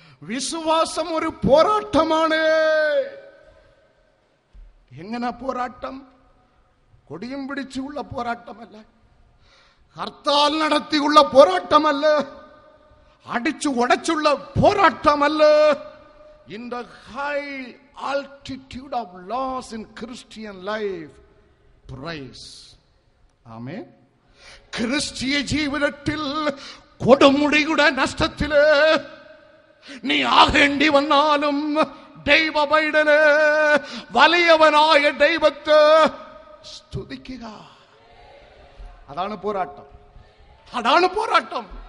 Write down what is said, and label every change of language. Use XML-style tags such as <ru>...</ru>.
<ml>വിശ്വാസം ഒരു പോരാട്ടമാണ്. എങ്ങനെ പോരാട്ടം? കൊടിയും പിടിച്ചുള്ള പോരാട്ടമല്ല, ഹർത്താൽ നടത്തിയുള്ള പോരാട്ടമല്ല, അടിച്ചു ഉടച്ചുള്ള പോരാട്ടമല്ല.</ml> <en>In the high altitude of loss in Christian life, praise. Amen.</en> <ml>ക്രിസ്തീയ ജീവിതത്തിൽ കൊടുമുടിയുടെ നഷ്ടത്തില് നീ ആകേണ്ടി വന്നാലും ദൈവ പൈതലേ, വലിയവനായ ദൈവത്തെ സ്തുതിക്കുക. അതാണ് പോരാട്ടം. അതാണ് പോരാട്ടം.</ml>